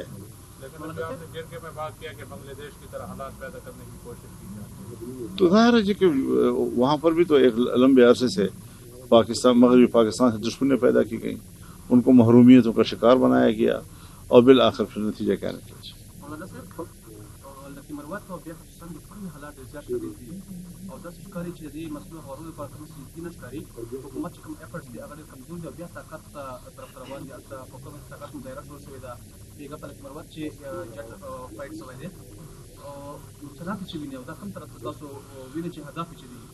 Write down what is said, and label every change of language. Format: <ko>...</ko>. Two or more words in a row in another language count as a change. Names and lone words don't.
<ur>لیکن ابھی آپ نے جرگے میں بات کیا کہ بنگلہ دیش کی طرح حالات پیدا کرنے کی کوشش کی جاتی ہے، تو ظاہر ہے جی کہ وہاں پر بھی تو ایک لمبے عرصے سے پاکستان مغربی پاکستان سے دشمنیاں پیدا کی گئیں، ان کو محرومیتوں کا شکار بنایا گیا، اور بالآخر پھر نتیجہ کیا نکلا.</ur> <ps>مولانا صاحب لکه مروت او بیا خصوصا د ټول حالات زیات شدید دي او داسې ښکاري چې د دې مسلو هوارولو لپاره کوم سیستم نه ښکاري. حکومت چې کوم ایفرټس دي هغه ډېر کمزور دي او بیا طاقت طرف ته روان دي. هلته په کوم طاقت مظاهره جوړ شوې ده بیګا په لکه مروت چې جټ فایټ شوی دی او مختلف چې ویني او دا کوم طرف ته تاسو ویني چې هدف چې دي</ps>